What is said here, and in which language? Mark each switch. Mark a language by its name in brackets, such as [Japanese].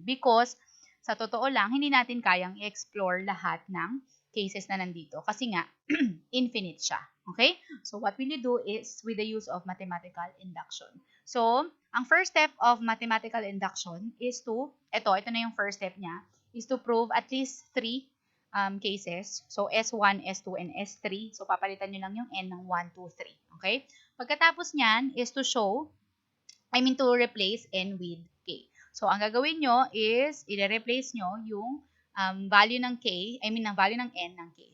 [Filipino] Because, sa totoo lang, hindi natin kayang i-explore lahat ng cases na nandito kasi nga, infinite siya. Okay? [English] So, what will you do is with the use of mathematical induction. [Filipino] So, ang first step of mathematical induction is to, ito na yung first step niya, [English] is to prove at least 3 cases. [Filipino] So, S1, S2, and S3. So, papalitan nyo lang yung N ng 1, 2, 3. Okay? Pagkatapos niyan [English] is to show, to replace N with K. [Filipino] So, ang gagawin nyo is, i-replace nyo yung value ng K, ng value ng N ng K.